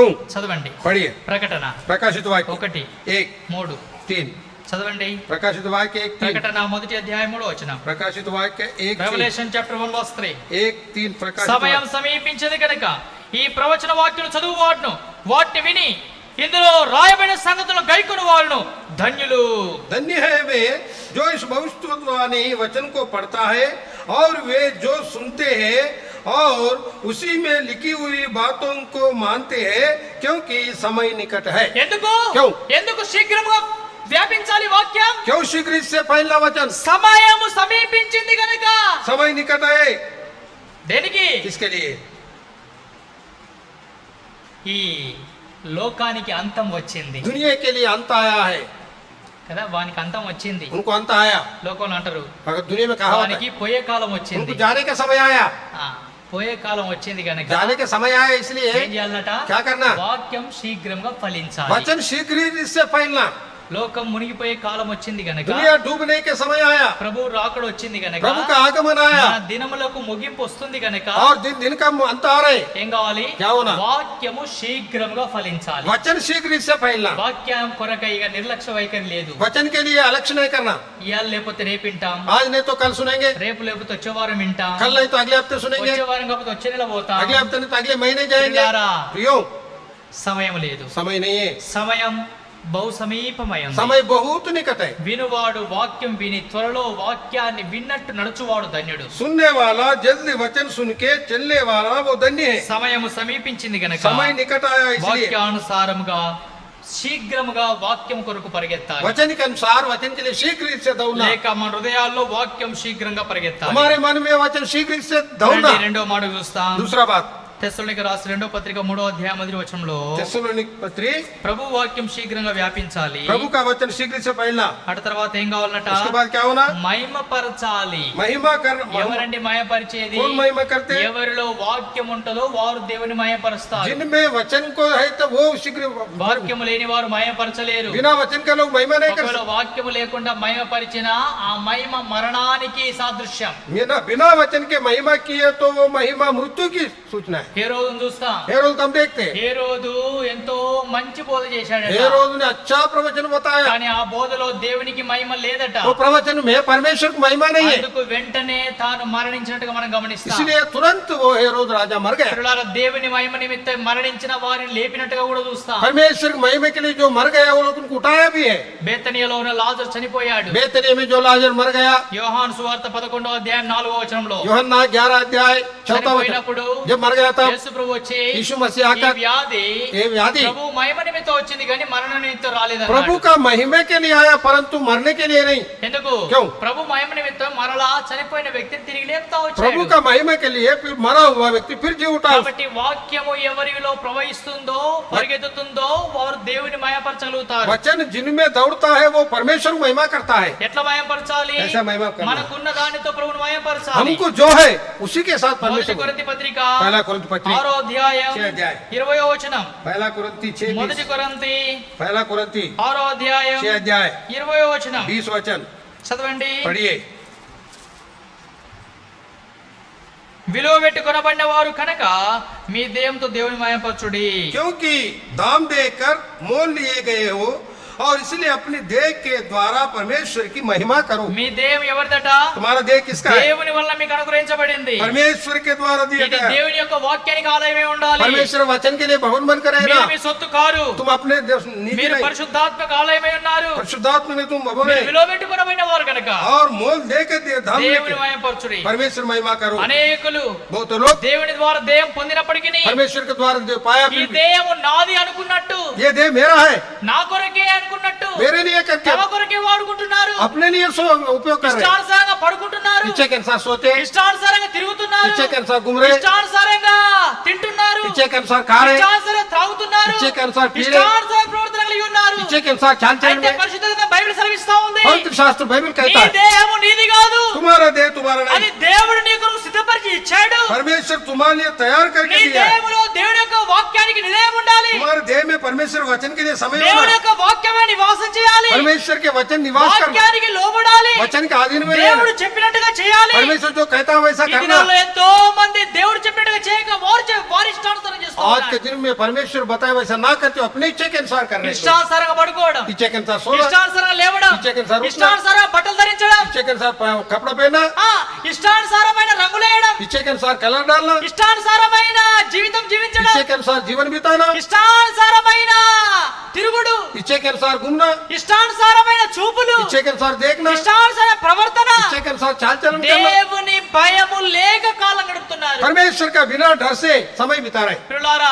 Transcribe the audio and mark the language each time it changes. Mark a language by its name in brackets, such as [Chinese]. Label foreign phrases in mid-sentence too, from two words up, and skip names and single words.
[Telugu] చదవండి. [Hindi] पढ़िए [Telugu] ప్రకటన [Hindi] प्रकाशित वाक्य 1, 1, 3 3। [Telugu] చదవండి. [Hindi] प्रकाशित वाक्य 1, 3। [Telugu] ప్రకటన 1వ అధ్యాయం 3వ వచనం. [Hindi] प्रकाशित वाक्य 1, 3। [English] revolution chapter 1 verse 3. [Hindi] 1, 3 प्रकाशित [Telugu] సమయం [Hindi] वाक्य। [Telugu] సమీపించింది కనుక ఈ ప్రవచన వాక్యం చదువు వాటిని విని ఇందులో రాయబడిన సంగతులను గైకొను వాళ్ళను ధన్యులు. [Hindi] धन्य है वे जो इस भविष्यवाणी वचन को पढ़ता है और वे जो सुनते हैं और उसी में लिखी हुई बातों को मानते हैं, क्योंकि समय निकट है। [Telugu] ఎందుకు? [Hindi] क्यों? [Telugu] ఎందుకు శీఘ్రముగా వ్యాపించాలి వాక్యం? [Hindi] क्यों शीघ्र इससे फैलना वचन? [Telugu] సమయము సమీపించింది కనుక. [Hindi] समय निकट है। [Telugu] దేనికి? [Hindi] किसके लिए? [Telugu] ఈ లోకానికి అంతం వచ్చింది [Hindi] दुनिया के लिए अंत आया है। [Telugu] కదా, వానికి అంతం వచ్చింది. [Hindi] उनको अंत आया। [Telugu] లోకంలో అంటారు [Hindi] अगर दुनिया में कहा होता [Telugu] వానికి [Hindi] है, [Telugu] పోయే కాలం వచ్చింది. [Hindi] उनको जाने का समय आया। [Telugu] పోయే కాలం వచ్చింది కనుక [Hindi] जाने का समय आया, इसलिए [Telugu] ఏం చేయాలట? [Hindi] क्या करना? [Telugu] వాక్యం శీఘ్రంగా ఫలించాలి. [Hindi] वचन शीघ्र इससे फैलना। [Telugu] లోకం మునిగిపోయే కాలం వచ్చింది గనక, [Hindi] दुनिया डूबने के समय आया, [Telugu] ప్రభు రాకడ వచ్చింది గనక, [Hindi] प्रभु का आगमन आया [Telugu] మన దినములకు ముగింపు వస్తుంది గనక [Hindi] और दिन दिन का अंत आ रहे। [Telugu] ఏం కావాలి? [Hindi] क्या होना? [Telugu] వాక్యము శీఘ్రంగా ఫలించాలి. [Hindi] वचन शीघ्र इससे फैलना। [Telugu] వాక్యం కొరకై ఇక నిర్లక్ష్య వైఖరి లేదు. [Hindi] वचन के लिए अलक्ष्य नहीं करना। [Telugu] ఇవాళ లేకపోతే రేపు వింటాం, [Hindi] आज नहीं तो कल सुनेंगे, [Telugu] రేపు లేకపోతే వచ్చే వారం వింటాం, [Hindi] कल नहीं तो अगले हफ्ते सुनेंगे, [Telugu] వచ్చే వారం కాకపోతే వచ్చే నెల పోతాం. [Hindi] अगले हफ्ते नहीं तो अगले महीने जाएंगे। [Telugu] प्रियारा। [Hindi] प्रियो, [Telugu] సమయం లేదు. [Hindi] समय नहीं है, [Telugu] సమయం బహు సమీపమైంది. [Hindi] समय बहुत निकट है। [Telugu] వినువాడు వాక్యం విని త్వరలో వాక్యాన్ని విన్నట్టు నడుచువాడు ధన్యుడు. [Hindi] सुनने वाला जल्दी वचन सुन के चलने वाला वो धन्य है। [Telugu] సమయము సమీపించింది గనక [Hindi] समय निकट आया, इसलिए [Telugu] వాక్యానుసారముగా శీఘ్రముగా వాక్యం కొరకు పరిగెత్తాలి. [Hindi] वचन के अनुसार वचन के लिए शीघ्र इससे दौड़ना। [Telugu] లేక మన హృదయాల్లో వాక్యం శీఘ్రంగా పరిగెత్తాలి. [Hindi] हमारे मन में वचन शीघ्र इससे दौड़ना। [Telugu] రండి, రెండో మాట చూస్తాం. [Hindi] दूसरा बात, [Telugu] తెస్సలోనికైకి రాసిన 2వ పత్రిక 3వ అధ్యాయం 1వ వచనంలో [Hindi] थेसलोनिक पत्री, [Telugu] ప్రభు వాక్యం శీఘ్రంగా వ్యాపించాలి. [Hindi] प्रभु का वचन शीघ्र से फैलना। [Telugu] అటు తర్వాత ఏం కావాలన్నట? [Hindi] उसके बाद क्या होना? [Telugu] మహిమపరచాలి. [Hindi] महिमा कर। [Telugu] ఎవరండి మహిమపరిచేది? [Hindi] कौन महिमा करते हैं? [Telugu] ఎవరిలో వాక్యం ఉంటుందో వారు దేవుని మహిమపరుస్తారు. [Hindi] जिनमें वचन को है तो वो शीघ्र, [Telugu] వాక్యము లేని వారు మహిమపరచలేరు. [Hindi] बिना वचन के लोग महिमा नहीं कर [Telugu] ఒకవేళ వాక్యము లేకుండా మహిమపరిచిన ఆ మహిమ మరణానికి సాదృశ్యం. [Hindi] सकते। बिना वचन के महिमा किए तो वो महिमा मृत्यु की सूचना है। [Telugu] హేరోదును చూస్తాం. [Hindi] हेरोद हम देखते हैं, [Telugu] హేరోదు ఎంతో మంచి బోధ చేశాడట, [Hindi] हेरोद ने अच्छा प्रवचन बताया, [Telugu] కానీ ఆ బోధలో దేవునికి మహిమ లేదట. [Hindi] वो प्रवचन में परमेश्वर की महिमा नहीं है, [Telugu] అందుకు వెంటనే తాను మరణించినట్టుగా మనం గమనిస్తాం. [Hindi] इसलिए तुरंत वो हेरोद राजा मर गया। [Telugu] పిల్లలారా, దేవుని మహిమ నిమిత్తం మరణించిన వారిని లేపినట్టుగా కూడా చూస్తాం. [Hindi] परमेश्वर की महिमा के लिए जो मर गया वो लोग उनको उठाया भी है। [Telugu] బేతనియలో ఉన్న లాజరు చనిపోయాడు. [Hindi] बेतनिया में जो लाजर मर गया, [Telugu] యోహాను సువార్త 11వ అధ్యాయం 4వ వచనంలో [Hindi] यूहन्ना 11 अध्याय 4 वचन, [Telugu] చనిపోయినప్పుడు [Hindi] जब मर गया था [Telugu] యేసు ప్రభు వచ్చి [Hindi] यीशु मसीह [Telugu] ఈ [Hindi] आकर, [Telugu] వ్యాధి [Hindi] ये व्याधि [Telugu] ప్రభు మహిమ నిమిత్తం వచ్చింది కానీ మరణ నిమిత్తం రాలేదన్నాడు. [Hindi] प्रभु का महिमा के लिए आया परंतु मरने के लिए नहीं। [Telugu] ఎందుకు? [Hindi] क्यों? [Telugu] ప్రభు మహిమ నిమిత్తం మరలా చనిపోయిన వ్యక్తిని తిరిగి లేపుతా [Hindi] प्रभु [Telugu] వచ్చాడు. [Hindi] का महिमा के लिए फिर मरा हुआ व्यक्ति फिर जी उठा। [Telugu] కాబట్టి వాక్యము ఎవరిలో ప్రవహిస్తుందో పరిగెత్తుతుందో వారు దేవుని మహిమపరచగలుగుతారు. [Hindi] वचन जिनमें दौड़ता है वो परमेश्वर को महिमा करता है। [Telugu] ఎట్లా మహిమపరచాలి? [Hindi] कैसा महिमा करना? [Telugu] మనకున్న దానితో ప్రభువుని మహిమపరచాలి. [Hindi] हमको जो है उसी के साथ [Telugu] మొదటి [Hindi] परमेश्वर को। [Telugu] కొరింథీ పత్రిక [Hindi] पहला कुरिन्थी पत्री [Telugu] 6వ అధ్యాయం 6వ అధ్యాయం 20వ వచనం. [Hindi] पहला कुरिन्थी 6 [Telugu] మొదటి కొరింథీ [Hindi] पहला कुरिन्थी [Telugu] 6వ అధ్యాయం [Hindi] 6 अध्याय [Telugu] 20వ వచనం [Hindi] 20 वचन [Telugu] చదవండి. [Hindi] पढ़िए। [Telugu] విలువ పెట్టి కొనబడిన వారు కనుక మీ దేహంతో దేవుని మహిమపరచుడి. [Hindi] क्योंकि दाम देकर मोल लिए गए हो और इसलिए अपनी देह के द्वारा परमेश्वर की महिमा करो। [Telugu] మీ దేహం ఎవరిదట? [Hindi] तुम्हारा देह किसका है? [Telugu] దేవుని వల్ల మీకు అనుగ్రహించబడింది. [Hindi] परमेश्वर के द्वारा दिया [Telugu] ఇది [Hindi] गया है। [Telugu] దేవుని యొక్క వాక్యానికి ఆలయమే ఉండాలి. [Hindi] परमेश्वर वचन के लिए भवन बनकर [Telugu] మీరు [Hindi] रहना। [Telugu] మీ సొత్తు కారు. [Hindi] तुम अपने निधि [Telugu] మీరు [Hindi] नहीं, [Telugu] పరిశుద్ధాత్మక ఆలయమై ఉన్నారు. [Hindi] परिशुद्धात्मा ने तुम भवन [Telugu] మీరు [Hindi] है [Telugu] విలువబెట్టుకునబడిన వారు కనుక [Hindi] और मोल दे के धाम [Telugu] దేవుని [Hindi] लेके [Telugu] మహిమపరచుడి. [Hindi] परमेश्वर महिमा करो। [Telugu] అనేకులు [Hindi] बहुत लोग [Telugu] దేవుని ద్వారా దేహం పొందినప్పటికీ [Hindi] परमेश्वर के द्वारा देह पाया, [Telugu] ఈ [Hindi] फिर भी [Telugu] దేహము నాది అనుకున్నట్టు, [Hindi] ये देह मेरा है, [Telugu] నా కొరకే అనుకున్నట్టు [Hindi] मेरे लिए करके [Telugu] తమ కొరకే వాడుకుంటున్నారు. [Hindi] अपने लिए उपयोग कर रहे हैं। [Telugu] ఇష్టానుసారంగా పడుకుంటున్నారు. [Hindi] इच्छा के अनुसार सोते हैं, [Telugu] ఇష్టానుసారంగా తిరుగుతున్నారు. [Hindi] इच्छा के अनुसार घूम रहे हैं, [Telugu] ఇష్టానుసారంగా తింటున్నారు. [Hindi] इच्छा के अनुसार खा रहे हैं, [Telugu] ఇష్టానుసారంగా త్రాగుతున్నారు. [Hindi] इच्छा के अनुसार पी रहे हैं, [Telugu] ఇష్టానుసార ప్రవర్తన కలిగి ఉన్నారు. [Hindi] इच्छा के अनुसार चाल चलन [Telugu] అయితే [Hindi] में। [Telugu] పరిశుద్ధ గ్రంథం బైబిల్ సెలవిస్తా ఉంది, [Hindi] पवित्र शास्त्र बाइबल [Telugu] నీ [Hindi] कहता है [Telugu] దేహము నీది కాదు, [Hindi] तुम्हारा देह तुम्हारा [Telugu] అది [Hindi] नहीं, [Telugu] దేవుడు నీకు సిద్ధపరిచి ఇచ్చాడు. [Hindi] परमेश्वर तुम्हारे लिए तैयार करके [Telugu] నీ [Hindi] दिया है। [Telugu] దేహములో దేవుడి యొక్క వాక్యానికి నిలయం ఉండాలి. [Hindi] तुम्हारे देह में परमेश्वर वचन के लिए समय [Telugu] దేవుడి [Hindi] होना, [Telugu] యొక్క వాక్యమే నివాసం చేయాలి. [Hindi] परमेश्वर के वचन निवास करना, [Telugu] వాక్యానికి లోబడాలి. [Hindi] वचन के अधीन में [Telugu] దేవుడు [Hindi] रहना, [Telugu] చెప్పినట్టుగా చేయాలి. [Hindi] परमेश्वर जो कहता है वैसा [Telugu] ఈ [Hindi] करना। [Telugu] దినాల్లో ఎంతో మంది దేవుడు చెప్పినట్టుగా చేయక వారి ఇష్టానుసారం చేస్తూ [Hindi] आज के [Telugu] ఉన్నారు. [Hindi] दिन में परमेश्वर बताए वैसा ना करते हो, अपने इच्छा के अनुसार कर रहे हो। [Telugu] ఇష్టానుసారంగా పడుకోవడం, [Hindi] इच्छा के अनुसार सोना, [Telugu] ఇష్టానుసారంగా లేవడం, ఇచ్చే కింద ఇష్టానుసారంగా బట్టలు ధరించడం, [Hindi] इच्छा के अनुसार कपड़ा पहनना, [Telugu] ఇష్టానుసారమైన రంగులేయడం, [Hindi] इच्छा के अनुसार कलर डालना, [Telugu] ఇష్టానుసారమైన జీవితం జీవించడం, [Hindi] इच्छा के अनुसार जीवन बिताना, [Telugu] ఇష్టానుసారమైన తిరుగుడు, [Hindi] इच्छा के अनुसार घूमना, [Telugu] ఇష్టానుసారమైన చూపులు, [Hindi] इच्छा के अनुसार देखना, [Telugu] ఇష్టానుసార ప్రవర్తన. [Hindi] इच्छा के अनुसार चाल चलन करना। [Telugu] దేవుని భయము లేక కాలం గడుపుతున్నారు. [Hindi] परमेश्वर का बिना डर से समय बिता रहे। [Telugu] ప్రియులారా,